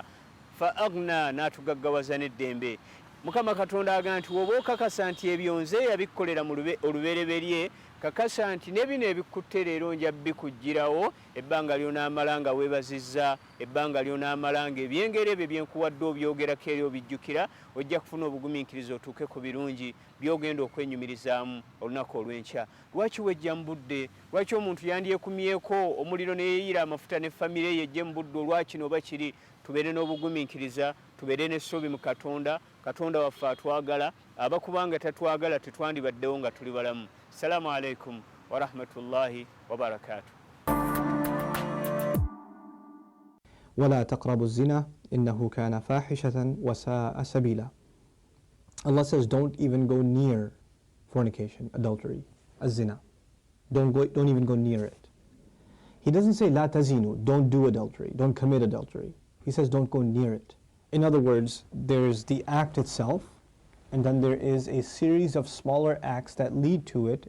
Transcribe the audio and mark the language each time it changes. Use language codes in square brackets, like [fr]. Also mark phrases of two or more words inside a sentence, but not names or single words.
[lg] Fa agna, n'atugaggawaza n'eddembe. Mukama Katonda agamba nti woba okakasa nti ebyo nze yabikkolera mu olubereberye, kakasa nti ne bino ebikutte leero nja bikuggyirawo ebbanga ly'onaamala nga weebazizza, ebbanga ly'onaamala nga ebyengeri ebyo byenkuwadde obyogerako eri obijjukira, ojja kufuna obugumiikiriza otuuke ku birungi by'ogenda okwenyumirizaamu olunaku olw'enkya. Lwaki wejja mu budde? Lwaki omuntu yandyekumyeko omuliro ne yeeyira amafuta ne famire ye ejje mu budde olwakino oba kiri? Tubeere n'obugumiikiriza, tubeere n'essuubi mu Katonda. Katonda waffe atwagala, abakubanga tatwagala tetwandibaddewo nga tuli balamu. [ar] السلام عليكم ورحمة الله وبركاته. ولا تقربوا الزنا إنه كان فاحشة وساء سبيلا. [en] Allah says don't even go near fornication, adultery, az-zina. Don't even go near it. He doesn't say [ar] لا تزنوا, [en] don't do adultery, don't commit adultery. He says don't go near it. In other words, there's the act itself, and then there is a series of smaller acts that lead to it.